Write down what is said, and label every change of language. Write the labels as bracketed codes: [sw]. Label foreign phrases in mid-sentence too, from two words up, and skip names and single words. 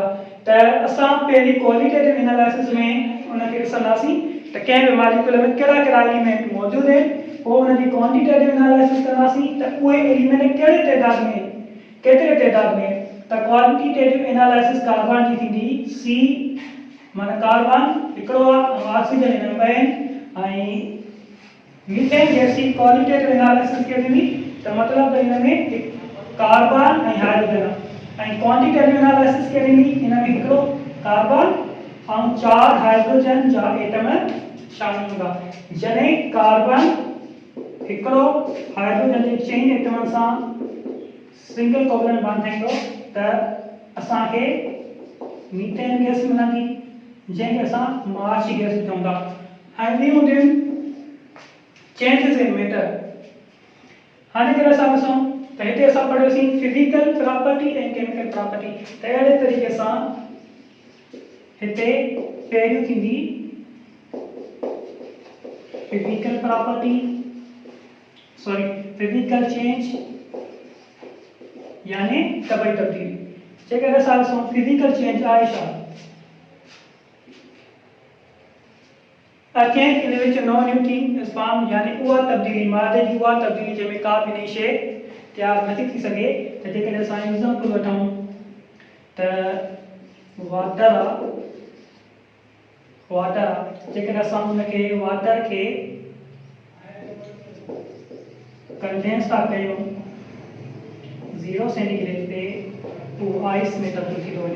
[sd] त असां पहिरीं [en] qualitative analysis [sd] में उनखे ॾिसंदासीं त कंहिं बि मॉलिक्यूल में कहिड़ा कहिड़ा एलिमेंट मौजूदु आहिनि, पोइ उनजी [en] quantitative analysis [sd] कंदासीं त उहे एलिमेंट कहिड़े तइदाद में आहिनि, केतिरे तइदाद में। त [en] quantitative analysis [sd] कार्बन जी थींदी C माना कार्बन हिकिड़ो आहे, ऑक्सीजन हिन में 2 आहिनि, ऐं [en] methane gas [sd] जी [en] qualitative analysis [sd] के थींदी त मतलब त हिन में कार्बन ऐं हाइड्रोजन आहे, ऐं [en] quantitative analysis [sd] के थींदी हिन में हिकिड़ो कार्बन ऐं 4 हाइड्रोजन जा एटम शामिल हूंदा। जॾहिं कार्बन हिकिड़ो हाइड्रोजन जे 4 एटमनि सां [en] single covalent bond [sd] ठाहींदो त असांखे [en] methane gas [sd] मिलंदी, जंहिंखे असां [en] march gas [sd] चऊं था। ऐं ॿी हूंदियूं [en] changes in matter. [sd] हाणे अगरि असां ॾिसूं त हिते असां पढ़ियोसीं [en] physical property [sd] ऐं [en] chemical property. [sd] त अहिड़े तरीक़े सां हिते पहिरियों थींदी [en] physical property, physical change [sd] यानी तबई तब्दीली। जेकॾहिं असां ॾिसूं [en] physical change [sd] आहे छा? [en] A change in which no new thing is formed, [sd] यानी उहा तब्दीली मादे जी उहा तब्दीली जंहिंमें का बि नई शइ तयारु नथी थी सघे। त जेकॾहिं असां एग्ज़ाम्पल वठूं त वाटर जेकॾहिं असां उनखे वाटर खे कंडेंस था कयूं 0 सेंटीग्रेड ते उहो आइस में तब्दील थी थो वञे।